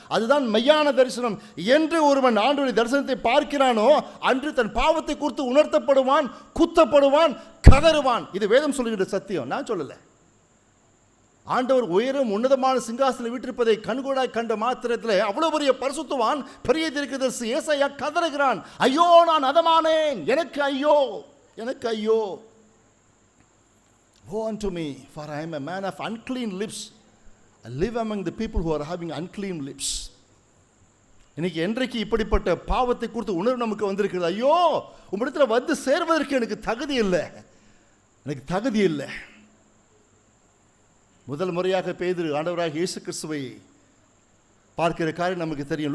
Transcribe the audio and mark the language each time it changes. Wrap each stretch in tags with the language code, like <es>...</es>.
<ta>அதுதான் மெய்யான தரிசனம். என்று ஒருவன் ஆண்டவருடைய தரிசனத்தை பார்க்கிறானோ அன்று தன் பாவத்தை குறித்து உணர்த்தப்படுவான், குத்தப்படுவான், கதறுவான். இது வேதம் சொல்லுகிற சத்தியம், நான் சொல்லலை. ஆண்டவர் உயரும் உன்னதமான சிங்காசனத்தில் வீற்றிருப்பதை கண்கூடாய் கண்ட மாத்திரத்தில் அவ்வளவு பெரிய பரிசுத்தவான் பெரிய தீர்க்கதரிசி ஏசாயா கதறுகிறான், ஐயோ நான் அதமானேன், எனக்கு ஐயோ, எனக்கு ஐயோ.</ta> <en>Woe unto me, for I am a man of unclean lips. I live among the people who are having unclean lips.</en> <ta>இன்னைக்கு என்றைக்கு இப்படிப்பட்ட பாவத்தை குறித்து உணர்வு நமக்கு வந்திருக்கிறது, ஐயோ உம்மிடத்தில் வந்து சேர்வதற்கு எனக்கு தகுதி இல்லை, எனக்கு தகுதி இல்லை. முதல் முறையாக பேதுரு ஆண்டவராக இயேசு கிறிஸ்துவை பார்க்கிற காரியம் நமக்கு தெரியும்.</ta>